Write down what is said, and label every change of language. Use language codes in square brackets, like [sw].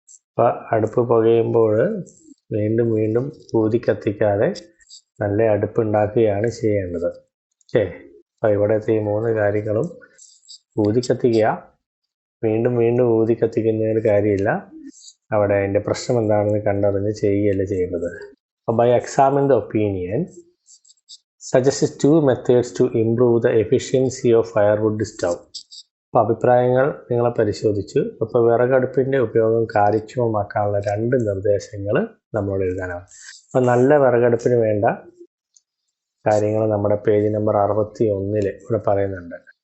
[ml] അപ്പോൾ അടുപ്പ് പുകയുമ്പോൾ വീണ്ടും വീണ്ടും ഊതി കത്തിക്കാതെ നല്ല അടുപ്പ് ഉണ്ടാക്കുകയാണ് ചെയ്യേണ്ടത്. അപ്പോൾ ഇവിടുത്തെ ഈ 3 കാര്യങ്ങളും ഊതി കത്തിക്കുക, വീണ്ടും വീണ്ടും ഊതി കത്തിക്കുന്നതിന് കാര്യമില്ല. അവിടെ അതിൻ്റെ പ്രശ്നം എന്താണെന്ന് കണ്ടറിഞ്ഞ് ചെയ്യുകയല്ല ചെയ്യേണ്ടത്. [en] അപ്പോൾ by examine the opinion suggest 2 methods to improve the efficiency of firewood stove. [ml] അപ്പോൾ അഭിപ്രായങ്ങൾ നിങ്ങളെ പരിശോധിച്ചു. അപ്പോൾ വിറകടുപ്പിൻ്റെ ഉപയോഗം കാര്യക്ഷമമാക്കാനുള്ള 2 നിർദ്ദേശങ്ങൾ നമ്മളോട് എഴുതാനാണ്. അപ്പം നല്ല വിറകടുപ്പിന് വേണ്ട കാര്യങ്ങൾ നമ്മുടെ പേജ് നമ്പർ 61 ഇവിടെ പറയുന്നുണ്ട്.